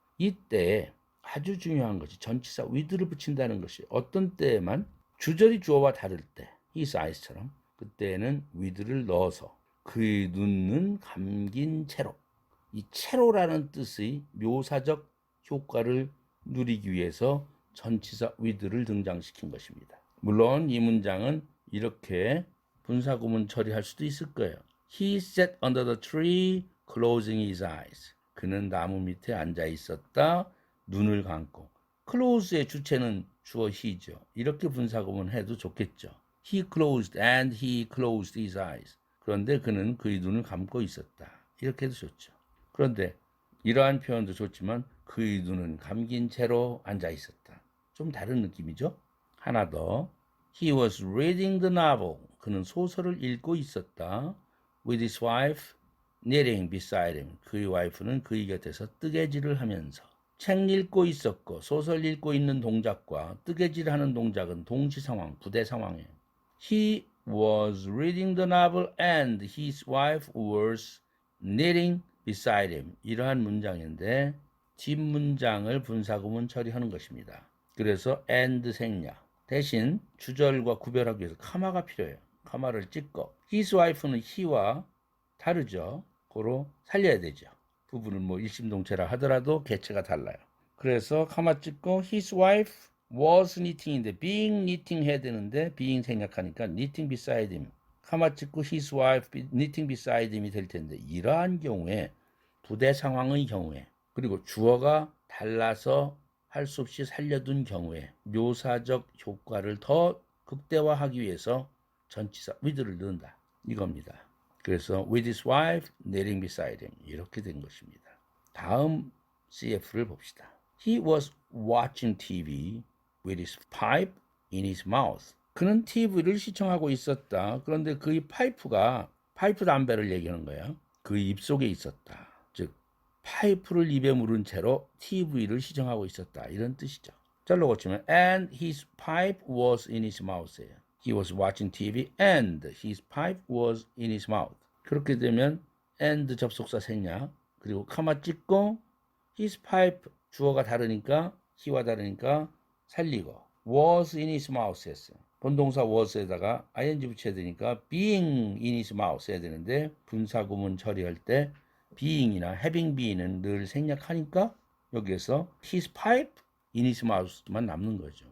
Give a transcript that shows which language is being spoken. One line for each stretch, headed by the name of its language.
Korean: 이때 아주 중요한 것이 전치사 with를 붙인다는 것이 어떤 때에만 주절이 주어와 다를 때
English: his eyes
Korean: 처럼 그때는 with를 넣어서 그의 눈은 감긴 채로 이 채로라는 뜻의 묘사적 효과를 누리기 위해서 전치사 with를 등장시킨 것입니다. 물론 이 문장은 이렇게 분사구문 처리할 수도 있을 거예요.
English: He sat under the tree, closing his eyes.
Korean: 그는 나무 밑에 앉아 있었다. 눈을 감고. close의 주체는 주어 he죠. 이렇게 분사구문 해도 좋겠죠.
English: He closed and he closed his eyes.
Korean: 그런데 그는 그의 눈을 감고 있었다. 이렇게 해도 좋죠. 그런데 이러한 표현도 좋지만 그의 눈은 감긴 채로 앉아 있었다. 좀 다른 느낌이죠. 하나 더.
English: He was reading the novel.
Korean: 그는 소설을 읽고 있었다.
English: With his wife knitting beside him.
Korean: 그의 와이프는 그의 곁에서 뜨개질을 하면서. 책 읽고 있었고 소설 읽고 있는 동작과 뜨개질하는 동작은 동시 상황, 부대 상황이에요.
English: He was reading the novel and his wife was knitting beside him.
Korean: 이러한 문장인데 뒷문장을 분사구문 처리하는 것입니다. 그래서 and 생략. 대신 주절과 구별하기 위해서 카마가 필요해요. 카마를 찍고 his wife는 he와 다르죠. 고로 살려야 되죠. 부부는 뭐 일심동체라 하더라도 개체가 달라요. 그래서 카마 찍고
English: his wife was knitting
Korean: 인데 being knitting 해야 되는데 being 생략하니까 knitting beside him. 카마 찍고
English: his wife knitting beside him
Korean: 이 될 텐데 이러한 경우에 부대 상황의 경우에 그리고 주어가 달라서 할 수 없이 살려둔 경우에 묘사적 효과를 더 극대화하기 위해서 전치사 with를 넣는다. 이겁니다. 그래서
English: with his wife knitting beside him
Korean: 이렇게 된 것입니다. 다음 CF를 봅시다.
English: He was watching TV with his pipe in his mouth.
Korean: 그는 TV를 시청하고 있었다. 그런데 그의 파이프가 파이프 담배를 얘기하는 거예요. 그 입속에 있었다. 즉 파이프를 입에 물은 채로 TV를 시청하고 있었다. 이런 뜻이죠. 잘로 고치면
English: and his pipe was in his mouth예요. He was watching TV and his pipe was in his mouth.
Korean: 그렇게 되면 and 접속사 생략 그리고 카마 찍고 his pipe 주어가 다르니까 he와 다르니까 살리고
English: was in his mouth
Korean: 했어요. 본동사 was에다가 ing 붙여야 되니까
English: being in his mouth
Korean: 해야 되는데 분사구문 처리할 때 being이나 having been은 늘 생략하니까 여기에서
English: his pipe in his mouth
Korean: 만 남는 거죠.